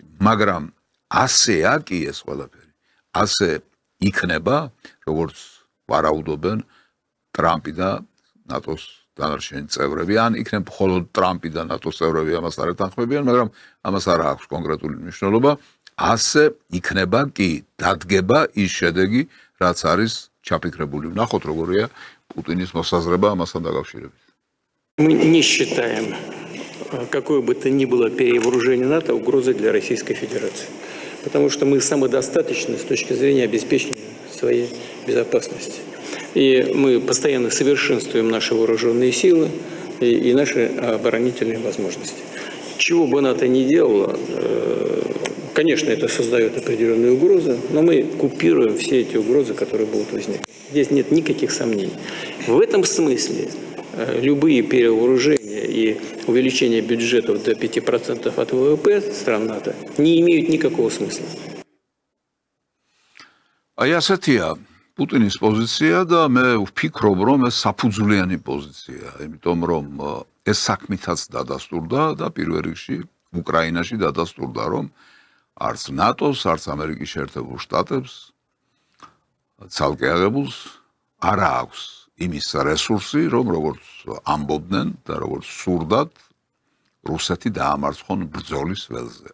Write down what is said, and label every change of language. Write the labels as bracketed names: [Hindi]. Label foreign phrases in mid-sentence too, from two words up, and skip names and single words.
[Georgian] მაგრამ ასეა კი ეს ყველაფერი. ასე იქნება, როგორც ვარაუდობენ ტრამპი და ნატოს დანარჩენი წევრები, ან იქნება მხოლოდ ტრამპი და ნატოს წევრები ამას არ ეთანხმებიან, მაგრამ ამას არ აქვს კონკრეტული მნიშვნელობა. ასე იქნება კი დადგება ის შედეგი, რაც არის ჩაფიქრებული. ვნახოთ, როგორია პუტინის მოსაზრება ამასთან დაკავშირებით. [Russian] Мы не считаем какое бы то ни было перевооружение НАТО угрозой для Российской Федерации. Потому что мы самодостаточны с точки зрения обеспечения своей безопасности. И мы постоянно совершенствуем наши вооруженные силы и наши оборонительные возможности. Чего бы НАТО ни делало, конечно, это создает определенные угрозы, но мы купируем все эти угрозы, которые будут возникать. Здесь нет никаких сомнений. В этом смысле любые перевооружения и увеличение бюджетов до 5% от ВВП стран НАТО не имеют никакого смысла. [Georgian] Აი ასეთია პუტინის პოზიცია და მე ვფიქრობ, რომ ეს საფუძვლიანი პოზიცია, იმიტომ რომ ეს საქმითაც დადასტურდა და პირველ რიგში უკრაინაში დადასტურდა, რომ არც ნატოს, არც ამერიკის შეერთებულ შტატებს ცალკე აღებულს არ აქვს იმის რესურსი, რომ როგორც ამბობდნენ და როგორც სურდათ რუსეთი დაამარცხონ ბრძოლის ველზე.